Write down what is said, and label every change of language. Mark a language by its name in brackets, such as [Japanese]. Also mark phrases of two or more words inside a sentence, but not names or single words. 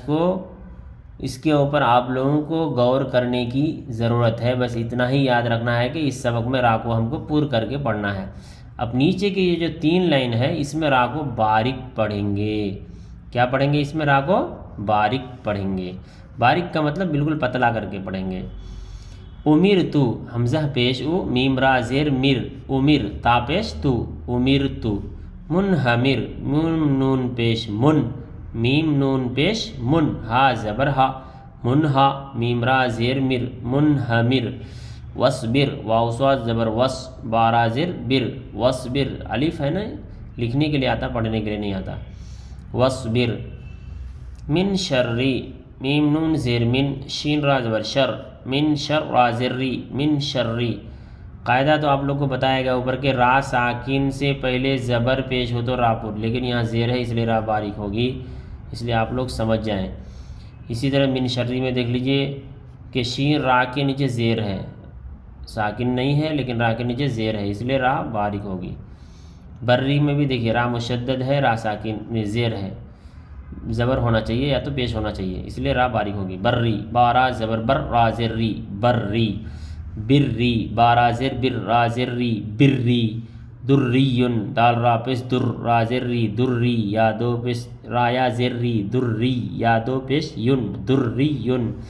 [Urdu] اس کے اوپر آپ لوگوں کو غور کرنے کی ضرورت ہے، بس اتنا ہی یاد رکھنا ہے کہ اس سبق میں را کو ہم کو پر کر کے پڑھنا ہے۔ اب نیچے کی یہ جو 3 لائن ہے اس میں را کو باریک پڑھیں گے، کیا پڑھیں گے؟ اس میں را کو باریک پڑھیں گے، باریک کا مطلب بالکل پتلا کر کے پڑھیں گے۔ امیر تو، حمزہ پیش او، میم را زیر مر، امیر تا پیش تو، امیر تو۔ منہمر، نون پیش من، میم نون پیش من، ہا زبر ہا، منہا، میم را زیر مر، منہمر۔ وصبر، واو صاد زبر وس، بارا زیر بر، وصبر، الف ہے نا، لکھنے کے لیے آتا پڑھنے کے لیے نہیں آتا، وصبر۔ من شرری، میم نون زیر من، شین را زبر شر، من شر را زری، من شرری۔ قاعدہ تو آپ لوگ کو بتایا گیا اوپر کے را ساکن سے پہلے زبر پیش ہو تو را پر، لیکن یہاں زیر ہے اس لیے را باریک ہوگی، اس لیے آپ لوگ سمجھ جائیں۔ اسی طرح من شرری میں دیکھ لیجئے کہ شین را کے نیچے زیر ہے، ساکن نہیں ہے لیکن را کے نیچے زیر ہے اس لیے را باریک ہوگی۔ بری میں بھی دیکھیے را مشدد ہے، را ساکن میں زیر ہے، زبر ہونا چاہیے یا تو پیش ہونا چاہیے اس لیے را باریک ہوگی۔ بری، بارا زبر بر، را زری، بری۔ بری، بارا زر بر، را زری، بری۔ دریون، دال را پیش در، را زری، دری، یا دو پیش را یا زری، دری، یا دو پیش یون، دریون۔